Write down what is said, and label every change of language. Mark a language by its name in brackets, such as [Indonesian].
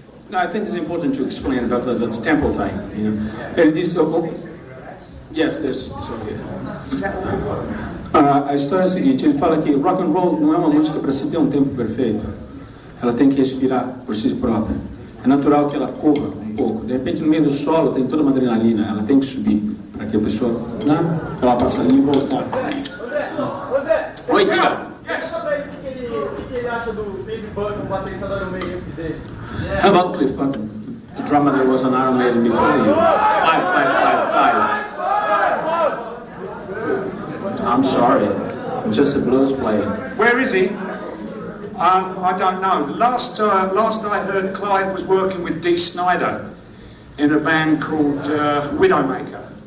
[English] No, I think it's important to explain about the tempo thing. You know, it is. Yes, there's. [Portuguese] A história é a seguinte: ele fala que rock and roll não é uma música para se ter um tempo perfeito. Ela tem que respirar por si própria. É natural que ela corra um pouco. De repente, no meio do solo tem toda uma adrenalina. Ela tem que subir para que a pessoa, ela passe ali e voltar. Oi, diga. O que ele acha do Cliff Burton, o baterista do Iron Maiden dele? [English] How about Cliff Burton, the drummer that was on Iron Maiden before you? Five. I'm sorry. I'm just a blues player. Where is he? I don't know. Last I heard, Clive was working with Dee Snider in a band called Widowmaker.